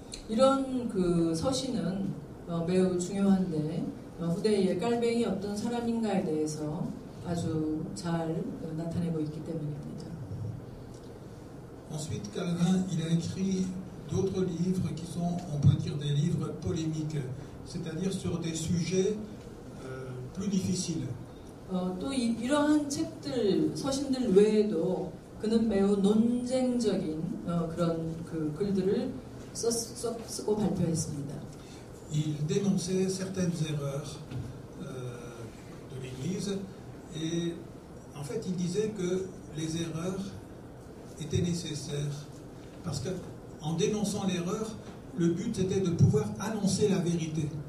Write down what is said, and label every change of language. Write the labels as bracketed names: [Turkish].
[Korean] 이런 그 서신은 매우 중요한데 후대에 깔뱅이 어떤 사람인가에 대해서 아주 잘 나타내고 있기 때문입니다. [French] Ensuite, Calvin, il a écrit d'autres livres qui sont, on peut dire, des livres polémiques, c'est-à-dire sur des sujets plus difficiles. [Korean] 또 이러한 책들, 서신들 외에도 그는 매우 논쟁적인 그런 그 글들을 쓰고 발표했습니다. [French] Il dénonçait certaines erreurs de l'Église et en fait il disait que les erreurs étaient nécessaires parce que en dénonçant l'erreur, le but était de pouvoir annoncer la vérité.